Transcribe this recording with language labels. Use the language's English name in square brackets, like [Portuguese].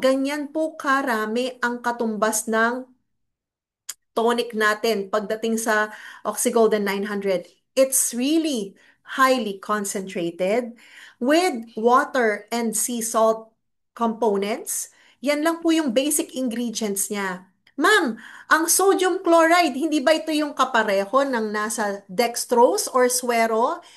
[Filipino] Ganyan po karami ang katumbas ng tonic natin pagdating sa Oxygolden 900. [English] It's really highly concentrated with water and sea salt components. [Filipino] Yan lang po yung basic ingredients niya. Ma'am, ang sodium chloride, hindi ba ito yung kapareho ng nasa dextrose or suero?